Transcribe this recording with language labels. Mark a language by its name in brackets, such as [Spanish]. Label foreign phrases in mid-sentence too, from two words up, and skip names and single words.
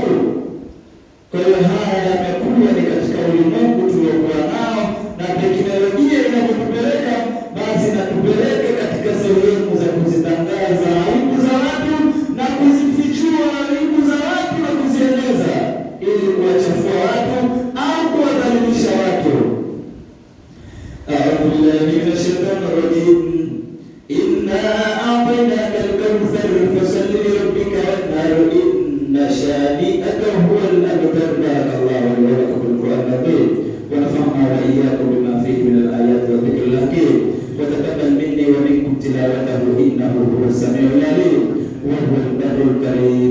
[Swahili] Kwa hiyo haya yamekuwa ni katika ulimwengu tuliokuwa nao, na teknolojia inapotupeleka basi natupeleke katika sehemu za kuzitangaza aibu za watu na kuzifichua aibu za watu na kuzieneza ili kuwachafua watu au kuwadhalilisha watu. [Arabic] أعوذ بالله من الشيطان الرجيم. إنا أعطيناك الكوثر فصل لربك وانحر إن شانئك هو الأبتر. بارك الله لي ولكم بالقرآن الكريم ونفعنا وإياكم بما فيه من الآيات والذكر الحكيم وتقبل مني ومنكم تلاوته إنه هو السميع العليم وهو البر الكريم.